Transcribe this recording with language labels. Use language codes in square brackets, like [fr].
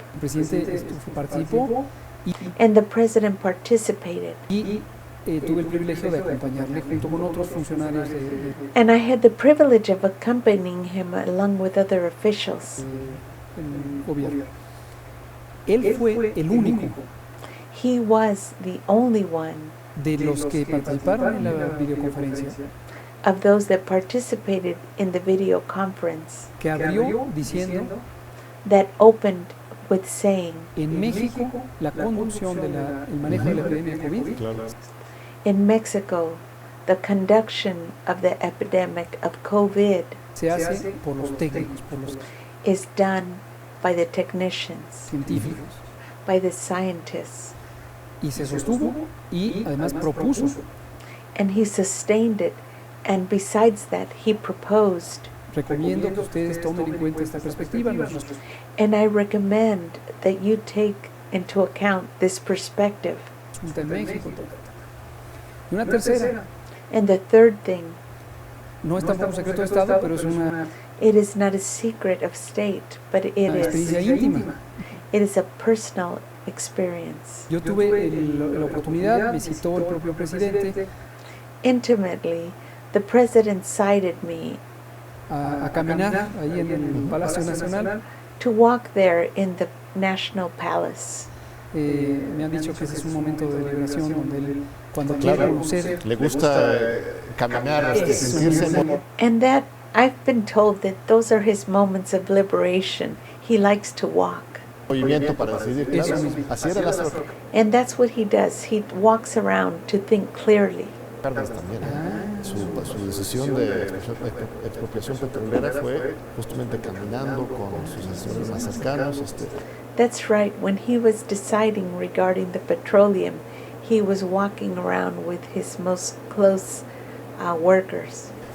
[es] El presidente participó [en] and the president participated. [es] y tuve el privilegio de acompañarle junto con otros funcionarios del [en] And I had the privilege of accompanying him along with other officials. [es] gobierno. Él fue el único [en] He was the only one [es] de los que participaron en la videoconferencia [en] of those that participated in the video conference [es] que abrió diciendo: [en] that opened with saying, [es] en México la conducción del manejo de la epidemia de COVID Claro. [en] in Mexico, the conduction of the epidemic of COVID [es] se hace por los técnicos, por los [en] is done by the technicians, [es] científicos, [en] by the scientists. [es] y se sostuvo y además propuso [en] And he sustained it. And besides that, he proposed. [es] recomiendo que ustedes tomen en cuenta esta perspectiva. [en] And I recommend that you take into account this perspective. [es] Junta en México. Y una tercera, [en] And the third thing, [es] no es tampoco secreto de Estado, pero es una [en] it is not a secret of state, but it [es] experiencia [en] is. [es] íntima. [en] It is a personal experience. [es] Yo tuve la oportunidad, visitó el propio presidente [en] intimately, the president cited me [es] a caminar ahí en el Palacio Nacional. to walk there in the National Palace. [en] Me han dicho que ese es un momento de liberación donde él, cuando quiere Claro, conocer, le gusta caminar, sentirse And that I've been told that those are his moments of liberation. He likes to walk. [es] movimiento para decidir, claro, Eso mismo. así era Lázaro [en] And that's what he does. He walks around to think clearly. [es] Cárdenas también. Su decisión de expropiación petrolera fue justamente caminando con sus asesores más cercanos. [en] That's right. When he was deciding regarding the petroleum, he was walking around with his most close workers.